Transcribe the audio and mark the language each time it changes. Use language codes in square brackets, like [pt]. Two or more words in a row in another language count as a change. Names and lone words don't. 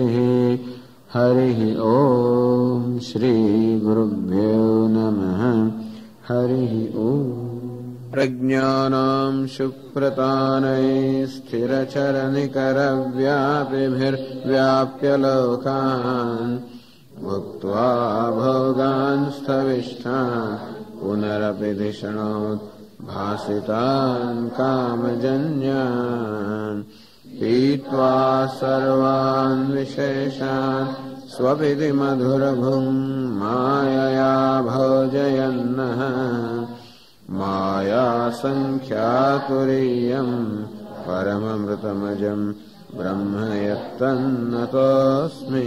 [sa] હરિ ઓમ શ્રી ગુરુભ્યો નમઃ. હરિ ઓમ. પ્રજ્ઞાનાં સુપ્રતાનૈ સ્થિરચરનિકરવ્યાપિभिर्व्याप्य लोकान् भुक्त्वा भोगान् स्थविष्ठान् पुनरपि धिषणोत् भासितान् कामजन्यान् पीत्वा सर्वान् विशेषान् स्वपिति मधुरभुङ् मायया भोजयन्नः मायासङ्ख्यातुरीयम् परममृतमजम् ब्रह्म यत्तन्नतोऽस्मि.